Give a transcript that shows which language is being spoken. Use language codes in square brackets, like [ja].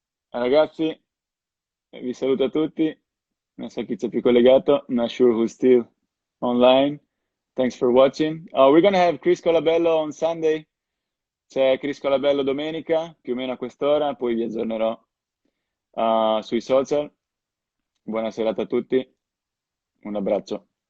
[it] Ragazzi, vi saluto tutti. Non so chi c'è più collegato. [en] Not sure who's still online. Thanks for watching. We're gonna have Chris Colabello on Sunday. [it] C'è Chris Colabello domenica, più o meno a quest'ora, poi vi aggiornerò sui social. Buona serata a tutti. Un abbraccio.